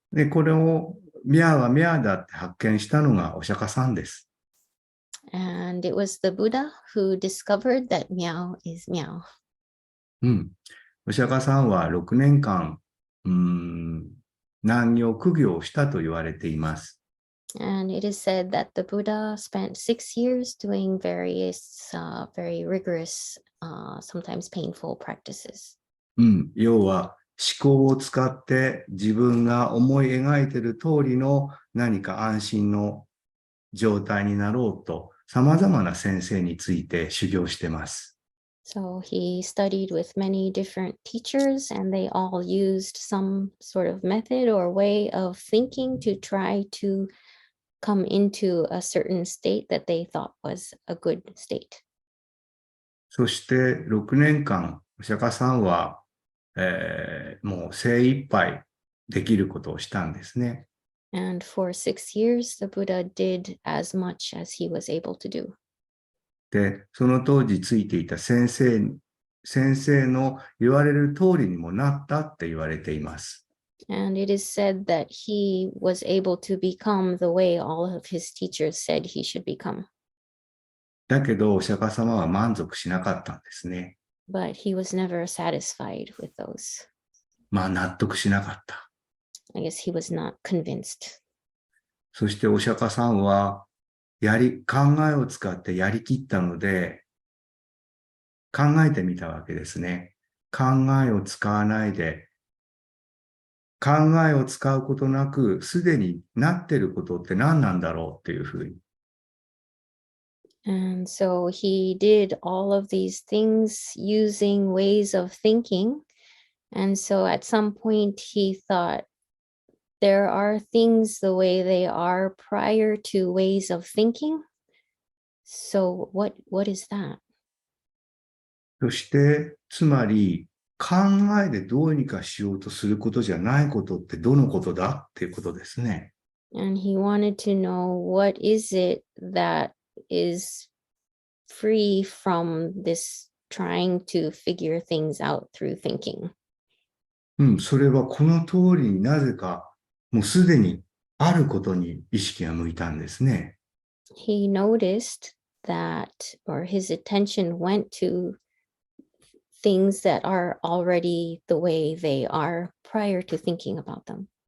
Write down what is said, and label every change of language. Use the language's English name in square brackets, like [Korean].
[Japanese] で、これを、ミャーはミャーだって発見したのがお釈迦さんです。 [English] And it was the Buddha who discovered that meow is meow. うん。 [Japanese] お釈迦さんは6年間、難行苦行をしたと言われています。 [English] And it is said that the Buddha spent 6 years doing various, very rigorous, sometimes painful practices. うん。 [Japanese] 要は、思考を使って自分が思い描いている通りの何か安心の状態になろうと、様々な先生について修行してます。 [English] So he studied with many different teachers, and they all used some sort of method or way of thinking to try to come into a certain state that they thought was a good state. [Japanese] そして6年間、お釈迦さんは、もう精一杯できることをしたんですね。 [English] And for 6 years, the Buddha did as much as he was able to do. [Japanese] で、その当時ついていた先生の言われる通りにもなったって言われています。 [English] And it is said that he was able to become the way all of his teachers said he should become. [Japanese] だけど、お釈迦様は満足しなかったんですね。 [English] But he was never satisfied with those. [Japanese] まあ、納得しなかった。 [English] I guess he was not convinced. [Japanese] そしてお釈迦さんは、考えを使ってやりきったので、考えてみたわけですね。考えを使わないで、考えを使うことなく、すでになっていることって何なんだろうっていうふうに。 [English] And so he did all of these things using ways of thinking. And so at some point he thought there are things the way they are prior to ways of thinking. So what is that? [Japanese] そして、つまり、考えでどうにかしようとすることじゃないことってどのことだっていうことですね。 [English] And he wanted to know what is it that is free from this trying to figure things out through thinking. [Japanese] うん、それはこの通りになぜか、もうすでにあることに意識が向いたんですね。 [English] He noticed that, or his attention went to things that are already the way they are prior to thinking about them.